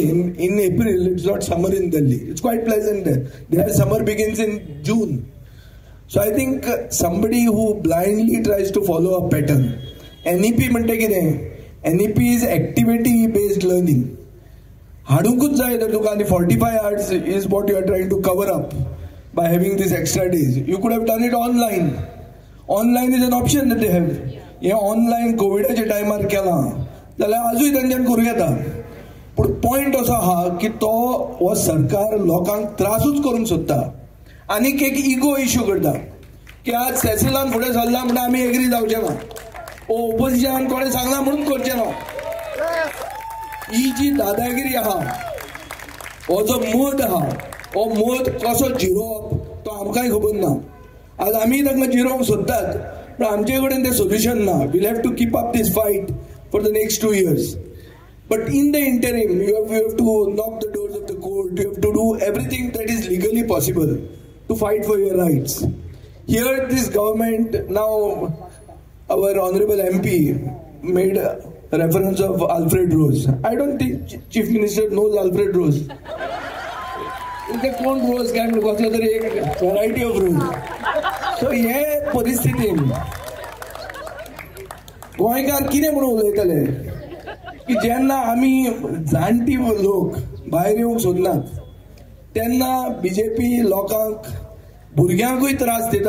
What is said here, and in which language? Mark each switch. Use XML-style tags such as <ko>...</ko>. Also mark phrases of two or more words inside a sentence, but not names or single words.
<en>in April it's not summer in Delhi, it's quite pleasant there. summer begins in June. so I think somebody who blindly tries to follow a pattern. NEP</en> <kok>म्हणटा कितें?</kok> <en>NEP is activity based learning.</en> <kok>हाडूंकूच जाय तर तुका.</kok> <en>आनी 45 hours is what you are trying to cover up by having these extra days. you could have done it online. online is an option that they have.</en> <kok>हे ऑनलायन कोविडाच्या टायमार केलां जाल्यार आजूय तांच्यान करूं येता. पूण पॉयंट असो आहा की तो हो सरकार लोकांक त्रासूच करूंक सोदता. आनीक एक</kok> <en>ego issue</en> <kok>करता की आज सेसिलान फुडें सरला म्हणटा आमी एग्री जावचे ना. ओपोजिशनान कोणें सांगला म्हणून करचें ना. ही जी दादागिरी आहा, हो जो मद आहा, हो मद कसो जिरोवप तो आमकांय खबर ना. आज आमी तांकां जिरोवंक सोदतात पण आमचे कडेन तें सोल्युशन ना.</kok> <en>we'll have to keep up this fight for the next 2 years. But in the interim, you have to knock the doors of the court. You have to do everything that is legally possible to fight for your rights. Here, this government, now our honorable MP made a reference of Alfred Rose. I don't think Chief Minister knows Alfred Rose.</en> <mr>ते कोण रोज काय म्हणून कसलं तरी एक</mr> <en>variety of rose.</en> <kok>सो हे परिस्थितीन गोंयकार कितें म्हणून उलयतले की जेन्ना आमी जाणटी लोक भायर येवंक सोदनात तेन्ना BJP लोकांक भुरग्यांकूय त्रास दिता.</kok>